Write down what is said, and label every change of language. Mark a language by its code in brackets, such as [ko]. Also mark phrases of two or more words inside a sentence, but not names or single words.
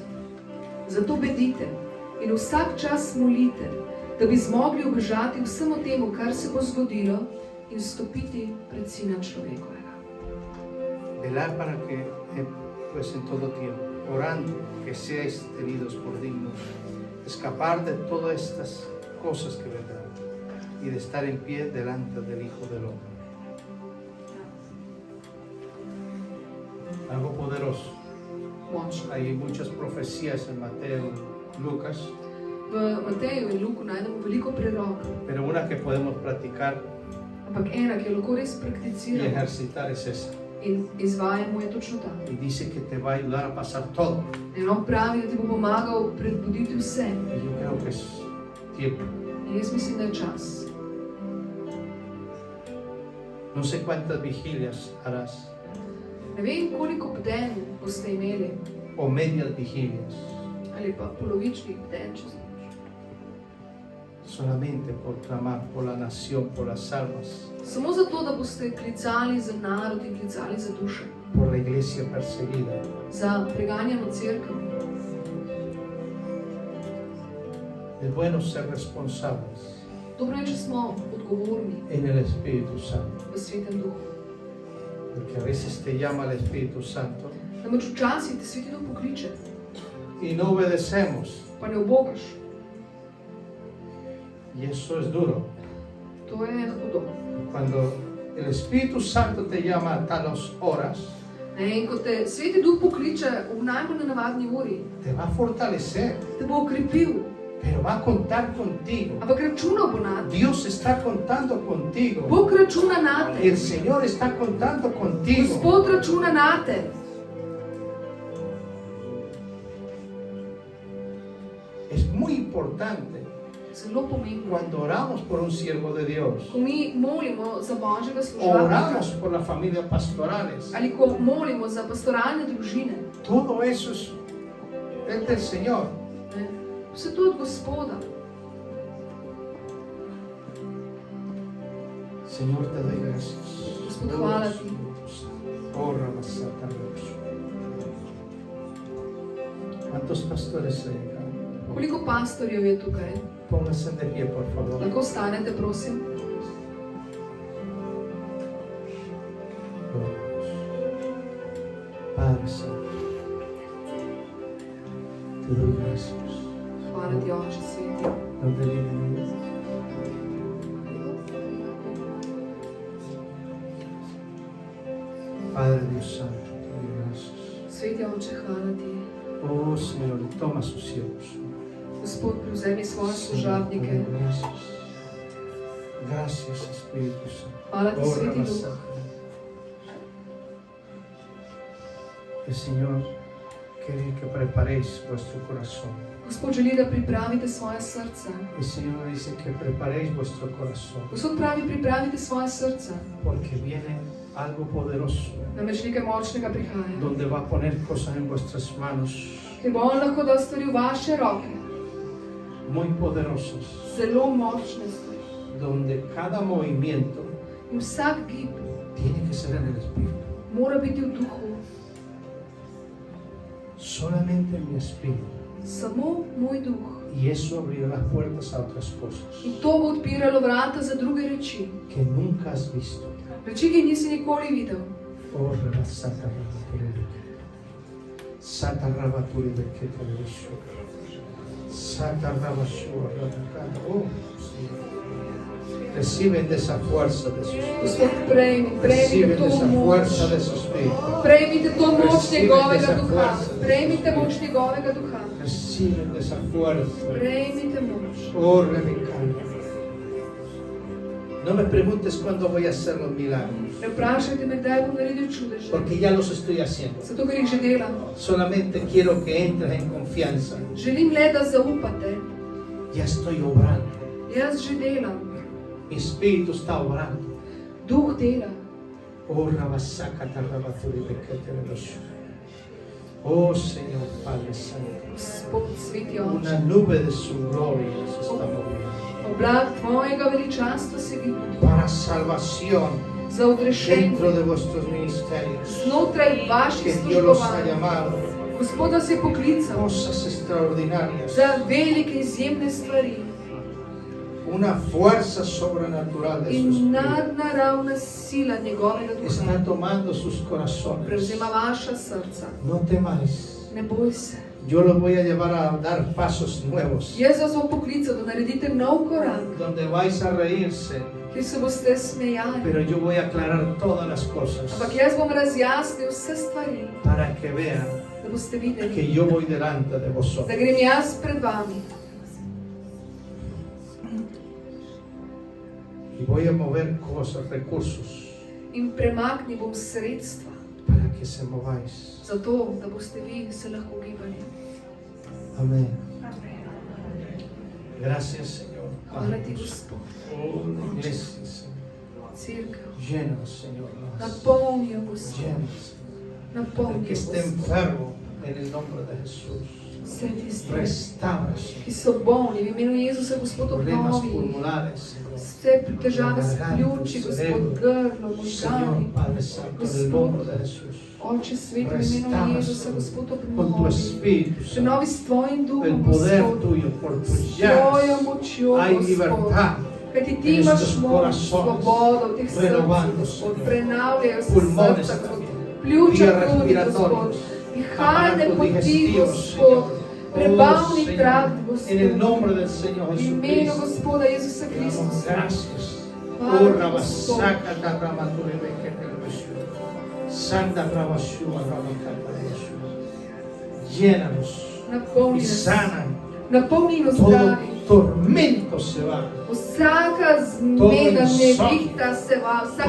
[sl] Zato bedite in vsak čas molite, da bi zmogli ubežati vsemu temu, kar se bo zgodilo, in stopiti pred Sina človekovega. [es] Velar para que, pues en todo tiempo, orando que seáis tenidos por dignos, escapar de todas estas cosas que vendrán y de estar en pie delante del Hijo del Hombre. Algo poderoso. [sl] Močno. [es] Hay muchas profecías en Mateo, Lucas, [sl] V Mateju in Luku najdemo veliko prerok, [es] pero una que podemos practicar [sl] ampak ena, ki jo lahko res [es] y [sl] prakticiramo, [es] ejercitar es esa. [sl] In izvajanj mu je točno ta. [es] Y dice que te va a ayudar a pasar todo. [sl] In on pravi, da ti bo pomagal prebuditi vse. [es] Y yo creo que es tiempo. [sl] In jaz mislim, da je čas. [es] No sé cuántas vigilias harás, [sl] Ne vem, koliko bdenj boste imeli, [es] o medias vigilias, [sl] ali pa polovičnih bdenj čez noč. [es] solamente por clamar por la nación, por las almas, [sl] Samo zato, da boste klicali za narod in klicali za duše, [es] por la iglesia perseguida. [sl] za preganjeno cerkev. [es] Es bueno ser responsables [sl] Dobro je, če smo odgovorni [es] en el Espíritu Santo, [sl] v Svetem Duhu. [es] porque a veces te llama el Espíritu Santo [sl] Namreč včasih te Sveti Duh pokliče, [es] y no obedecemos, [sl] pa ne ubogaš. [es] y eso es duro. [sl] To je hudo. [es] Cuando el Espíritu Santo te llama a talas horas, [sl] In ko te Sveti Duh pokliče v najbolj nenavadni uri, [es] te va a fortalecer, [sl] te bo okrepil, [es] pero va a contar contigo. [sl] ampak računal bo nate. [es] Dios está contando contigo. [sl] Bog računa nate. [es] El Señor está contando contigo. [sl] Gospod računa nate. [es] Es muy importante [sl] Zelo pomembno. [es] cuando oramos por un siervo de Dios, [sl] Ko mi molimo za Božjega [es] o [sl] služabnika, [es] oramos por las familias pastorales, [sl] ali ko molimo za pastoralne družine, [es] todo eso es del Señor. [sl] ne, vse to od Gospoda. [es] Señor, te doy gracias. [sl] Gospod, hvala ti. Oh, Rabasata, Rabashu. [es] ¿Cuántos pastores hay acá? [sl] Koliko pastorjev je tukaj? [es] Pónganse de pie, por favor. [sl] Lahko vstanete, prosim. [es] Padre Santo, te doy gracias. [sl] Hvala ti, Oče sveti. [es] ¿Dónde vienen ellos? Padre Dios Santo, te doy gracias. [sl] Sveti Oče, hvala ti. [es] Oh Señor, toma sus siervos. [sl] Gospod, prevzemi svoje [es] Señor, te [sl] služabnike. [es] doy gracias. Gracias, Espíritu Santo. [sl] Hvala ti, Oh, Sveti Duh. Rabasata. [es] El Señor quiere que preparéis vuestro corazón. [sl] Gospod želi, da pripravite svoje srce. [es] El Señor dice que preparéis vuestro corazón, [sl] Gospod pravi, pripravite svoje srce. [es] porque viene algo poderoso, [sl] Namreč nekaj močnega prihaja. [es] donde va a poner cosas en vuestras manos, [sl] Ker bo on lahko dal stvari v vaše roke. [es] muy poderosas, [sl] Zelo močne stvari. [es] donde cada movimiento [sl] In vsak gib [es] tiene que ser en el Espíritu. [sl] mora biti v duhu. [es] Solamente en mi Espíritu. [sl] Samo moj duh. [es] Y eso abrirá las puertas a otras cosas [sl] In to bo odpiralo vrata za druge reči. [es] que nunca has visto. [sl] Reči, ki jih nisi nikoli videl. Oh, Rabasata, Rabaturi. Sata Rabaturi de Ketelevishua. Sata Rabashua, Rabatana. [es] Oh, sí. Reciben de esa fuerza de sus [sl] Gospod, prejmite [es] Reciben de [sl] to [es] esa [sl] moč. [es] fuerza de su Espíritu. [sl] Prejmite to moč [es] Recibite [sl] njegovega [es] esa [sl] duha. [es] fuerza. [sl] Prejmite moč njegovega duha. [es] Reciben de esa fuerza. [sl] Prejmite moč. Oh, Rebecana. [es] No me preguntes cuándo voy a hacer los milagros, [sl] Ne vprašajte me, kdaj bom naredil čudeže. [es] porque ya los estoy haciendo. [sl] Zato, ker jih že delam. [es] Solamente quiero que entres en confianza. [sl] Želim le, da zaupate. [es] Ya estoy obrando. [sl] Jaz že delam. [es] Mi espíritu está obrando. [sl] Duh dela. Oh, Rabasakata Rabaturi de Ketelevishua. [es] Oh, Señor Padre Santo. [sl] Gospod, sveti Oče. [es] Una nube de su gloria se está moviendo. [sl] Oblak tvojega veličanstva se vidi. [es] Para salvación [sl] Za odrešenje. [es] dentro de vuestros ministerios. [sl] Znotraj vaših [es] Que Dios los ha [sl] službovanj. [es] llamado. [sl] Gospod nas je poklical [es] Cosas extraordinarias. [sl] za velike izjemne stvari. [es] Una fuerza sobrenatural de su [sl] In [es] espíritu [sl] nadnaravna sila njegovega [es] está [sl] duha [es] tomando sus corazones. [sl] prevzema vaša srca. [es] No temáis. [sl] Ne boj se. [es] Yo los voy a llevar a dar pasos nuevos, [sl] Jaz vas bom poklical, da naredite nov korak, [es] donde vais a reírse, [sl] kjer se boste smejali. [es] pero yo voy a aclarar todas las cosas [sl] Ampak jaz bom razjasnil vse stvari, [es] para que vean [sl] da boste videli, [es] que yo voy delante de [sl] da [es] vosotros. [sl] grem jaz pred vami. [es] Y voy a mover cosas, recursos [sl] in premakni bom sredstva, [es] para que se mováis. [sl] zato da boste vi se lahko gibali. [es] Amén. Gracias, Señor. [sl] Hvala ti, Gospod. [es] Oh, la iglesia, Señor. [sl] Cerkev, [es] Llenos, Señor. [sl] napolni jo, Gospod. [es] Llenos. El [sl] Napolni [es] que [sl] jo, [es] esté [sl] Gospod. [es] enfermo, en el nombre de Jesús. [sl] Vse tisti, [es] Restaura, [sl] ki [es] Señor. [sl] so bolni, v imenu Jezusa, Gospod, [es] Problemas [sl] obnovi. [es] pulmonares, Señor. [sl] Vse težave s pljuči, Gospod, grlo, možgani. [es] Señor Padre Santo, en el nombre de Jesús. [sl] Oče sveti, v imenu Jezusa, Gospod, [es] Con tu [sl] obnovi. [es] Espíritu Santo, [sl] Prenovi s tvojim [es] el [sl] duhom, [es] poder [sl] Gospod. [es] tuyo, por tus [sl] S tvojo [es] llagas, [sl] močjo, [es] hay [sl] Gospod. [es] libertad. [sl] Kajti ti [es] en [sl] imaš [es] estos [sl] moč, [es] corazones, [sl] svobodo v teh srcih, [es] renovando, [sl] Gospod. [es] Señor. [sl] Prenavljajo se [es] Pulmones [sl] srca, Gospod. [es] también, [sl] Pljuča [es] vías [sl] tudi, Gospod. [es] respiratorias, [sl] Dihalne [es] aparatos [sl] poti, [es] digestivos, [sl] Gospod. [es] Señor. [sl] Prebavni [es] Señor, [sl] trakt, [es] en el [sl] Gospod. [es] nombre del Señor [sl] V imenu [es] Jesucristo, [sl] Gospoda Jezusa [es] te damos [sl] Kristusa. [es] gracias. [sl] Hvala Oh, ti, Rabasaka, Rabature, Bekete, Jesús. Santa Rabashua, Rabakata, Jesús. [es] Llénanos y [sl] Napolni nas. [es] sana. [sl] Napolni nas, [es] Todo [sl] dragi. [es] tormento se va. [sl] Vsaka zmeda, nevihta se va, vsaka